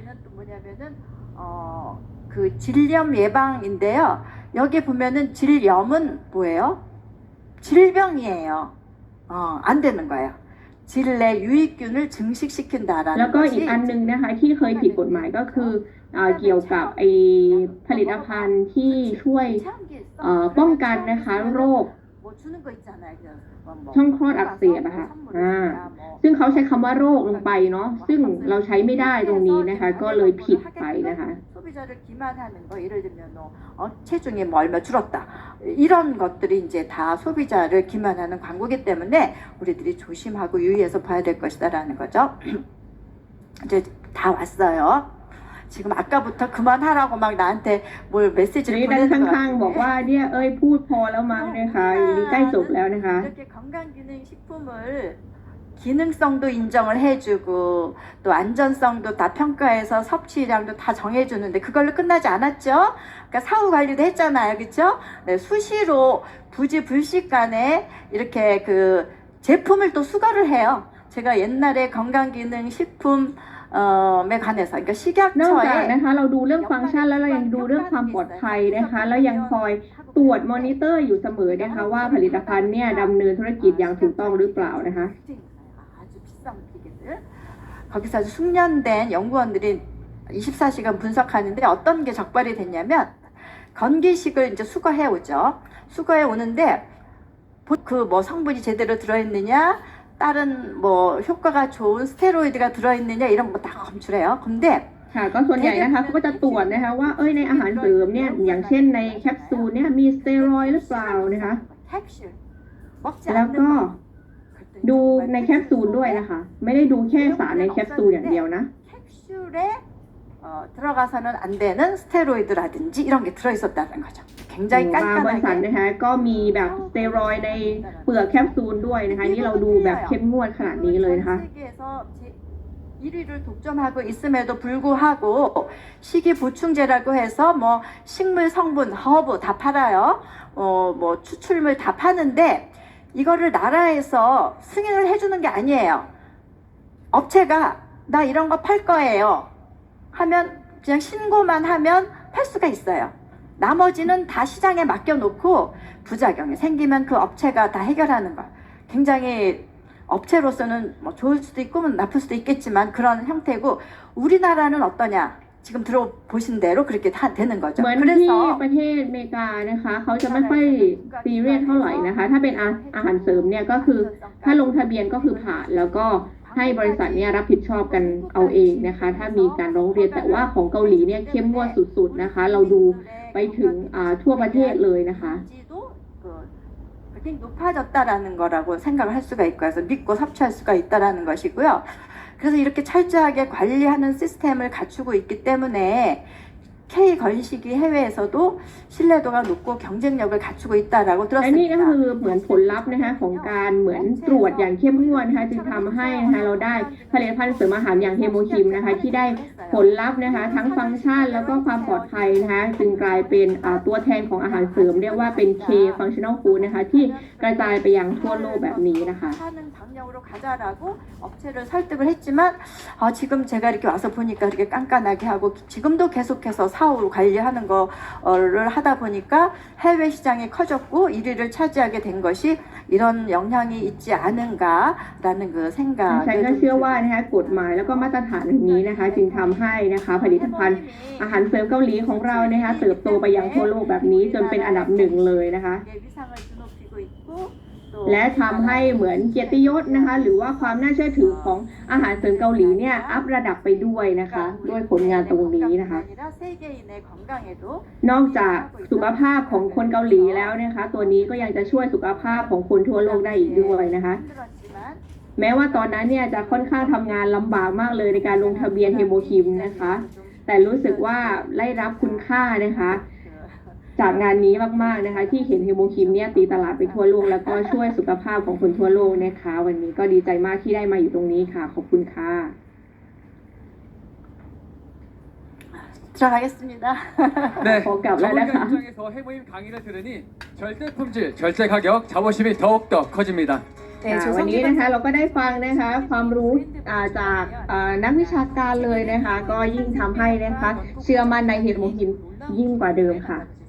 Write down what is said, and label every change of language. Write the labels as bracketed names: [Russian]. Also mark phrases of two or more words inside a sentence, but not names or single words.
[Korean] 그 질염 예방인데요. 여기 보면은 질염은 뭐예요? 질병이에요. 안 되는 거예요. 질 내 유익균을 증식시킨다라는 [Thai] แล้วก็อี [Korean] 것이 [Thai] กอันหนึงนะคะที่เคยผิดกฎหมายก็คือเกี่ยวกับไอผลิตภัณฑ์ที่ช่วยป้องกันนะคะโรค [Korean] 뭐 주는 거 있잖아요. 뭐 [Thai] ช่องคลอดอักเสบอะค่ะซึ่งเขาใช้คำว่าโรคลงไปเนาะซึ่งเราใช้ไม่ได้ตรงนี้นะคะก็เลยผิดไปนะคะ [Korean] 소비자를 기만하는 거 예를 들면 체중이 뭐 얼마 줄었다 이런 것들이 이제 다 소비자를 기만하는 광고기 때문에 우리들이 조심하고 유의해서 봐야 될 것이다라는 거죠. 이제 다 왔어요. 지금 아까부터 그만하라고 막 나한테 뭘 [Thai] ที [Korean] 메시지를 [Thai] นี้ด้าน [Korean] 보내는 것 [Thai] ข้างๆบอกว่า [Korean] 같은데 [Thai] เนี่ยพูดพอแล้วมั้งนะคะอย่างนี้ใกล้จบแล้วนะคะ [Korean] 이렇게 건강기능식품을 기능성도 인정을 해주고 또 안전성도 다 평가해서 섭취량도 다 정해주는데 그걸로 끝나지 않았죠? 그러니까 사후 관리도 했잖아요, 그렇죠? 네, 수시로 부지불식간에 이렇게 그 제품을 또 수거를 해요. 제가 옛날에 건강기능식품 에 관해서 그러니까 [Thai] นอกจาก [Korean] 식약처에 [Thai] นะคะเราดูเรื่องฟังก์ชันแล้วเรายังดูเรื่องความปลอดภัยนะคะแล้วยังคอยตรวจมอนิเตอร์อยู่เสมอนะคะว่าผลิตภัณฑ์เนี่ยดำเนินธุรกิจอย่างถูกต้องหรือเปล่านะคะ [Korean] 아주 비싼 기계들 거기서 아주 숙련된 연구원들이 24시간 분석하는데 어떤 게 적발이 됐냐면 건기식을 이제 수거해 오죠. 수거해 오는데 그 뭐 성분이 제대로 들어있느냐 다른 뭐 효과가 좋은 스테로이드가 들어있느냐 이런 거 다 검출해요. 근데 [Thai] ค่ะก็ส่วนใหญ่นะคะเขาก็จะตรวจนะคะว่าในอาหารเสริมเนี่ยอย่างเช่นในแคปซูลเนี่ยมีสเตียรอยด์หรือเปล่านะคะ [Korean] 캡슐 먹지 [Thai] แล้ว [Korean] 않는 [Thai] ก็ [Korean] 거 [Thai] ดูในแคปซูลด้วยนะคะไม่ได้ดูแค่สารในแคปซูลอย่างเดียวนะ [Korean] 캡슐에 들어가서는 안 되는 스테로이드라든지 이런 게 들어있었다는 거죠. [Thai] บ [Korean] 굉장히 [Thai] างบริษัท [Korean] 깐깐하게 [Thai] นะคะก็มีแบบสเตียรอยด์ในเปลือกแคปซูลด้วยนะคะนี่เราดูแบบเข้มงวดขนาดนี้เลยนะคะ [Korean] 전 세계에서 1위를 독점하고 있음에도 불구하고 식이 보충제라고 해서 뭐 식물 성분, 허브 다 팔아요. 뭐 추출물 다 파는데 이거를 나라에서 승인을 해주는 게 아니에요. 업체가 나 이런 거 팔 거예요 하면 그냥 신고만 하면 팔 수가 있어요. 나머지는 다 시장에 맡겨놓고 부작용이 생기면 그 업체가 다 해결하는 거. 굉장히 업체로서는 뭐 좋을 수도 있고 나쁠 수도 있겠지만 그런 형태고 우리나라는 어떠냐? 지금 들어보신 대로 그렇게 다 되는 거죠. [Thai] เหมือนที่ประเทศอเมริกานะคะเขาจะไม่ค่อยซีเรียสเท่าไหร่นะคะถ้าเป็นอาหารเสริมเนี่ยก็คือถ้าลงทะเบียนก็คือผ่านแล้วก็ให้บริษัทเนี่ยรับผิดชอบกันเอาเองนะคะถ้ามีการร้องเรียนแต่ว่าของเกาหลีเนี่ยเข้มงวดสุดๆนะคะเราดูไปถึงทั่วประเทศเลยนะคะ [Korean] 굉장히 높아졌다라는 거라고 생각을 할 수가 있고 해서 믿고 섭취할 수가 있다라는 것이고요. 그래서 이렇게 철저하게 관리하는 시스템을 갖추고 있기 때문에 K 건식이 해외에서도 신뢰도가 높고 경쟁력을 갖추고 있다라고 [Thai] และนี่ก็ [Korean] 들었습니다. [Thai] คือเหมือนผลลัพธ์นะคะของการเหมือนตรวจอย่างเข้มงวดนะคะจึงทำให้นะคะเราได้ผลิตภัณฑ์เสริมอาหารอย่างเฮโมคิมนะคะที่ได้ผลลัพธ์นะคะทั้งฟังก์ชันแล้วก็ความปลอดภัยนะคะจึงกลายเป็นตัวแทนของอาหารเสริมเรียกว่าเป็น [English] K functional food [Thai] นะคะที่กระจายไปยังทั่วโลกแบบนี้นะคะ [Korean] 하는 방향으로 가자라고 업체를 설득을 했지만 지금 제가 이렇게 와서 보니까 이렇게 깐깐하게 하고 지금도 계속해서 사후 관리하는 거를 하다 보니까 해외 시장이 커졌고 1위를 차지하게 된 것이 이런 영향이 있지 않은가라는 그 [Thai] ฉัน [Korean] 생각을 [Thai] ก็เชื่อว่านะคะกฎหมายแล้วก็มาตรฐานอย่างนี้นะคะจึงทำให้นะคะผลิตภัณฑ์อาหารเสริมเกาหลีของเรานะคะเติบโตไปยังทั่วโลกแบบนี้จนเป็นอันดับหนึ่งเลยนะคะ [Korean] 위상을 드높이고 있고 [Thai] และทำให้เหมือนเกียรติยศนะคะ หรือว่าความน่าเชื่อถือของอาหารเสริมเกาหลีเนี่ยอัพระดับไปด้วยนะคะ ด้วยผลงานตรงนี้นะคะ นอกจากสุขภาพของคนเกาหลีแล้วนะคะ ตัวนี้ก็ยังจะช่วยสุขภาพของคนทั่วโลกได้อีกด้วยนะคะ แม้ว่าตอนนั้นเนี่ยจะค่อนข้างทำงานลำบากมากเลยในการลงทะเบียนเฮโมคิมนะคะ แต่รู้สึกว่าได้รับคุณค่านะคะ จากงานนี้มากๆนะคะ ที่เห็นเฮโมคิมเนี่ยตีตลาดไปทั่วโลกแล้วก็ช่วยสุขภาพของคนทั่วโลกนะคะ วันนี้ก็ดีใจมากที่ได้มาอยู่ตรงนี้ค่ะ ขอบคุณค่ะ [Korean] 들어가겠습니다. 네, 뭔가 전문가 올라가. 입장에서 해모임 강의를 들으니 절대 품질, 절대 가격, 자부심이 더욱더 커집니다. [Thai] วันนี้นะคะเราก็ได้ฟังนะคะความรู้จากนักวิชาการเลยนะคะ ก็ยิ่งทำให้นะคะเชื่อมั่นในเฮโมคิมยิ่งกว่าเดิมค่ะ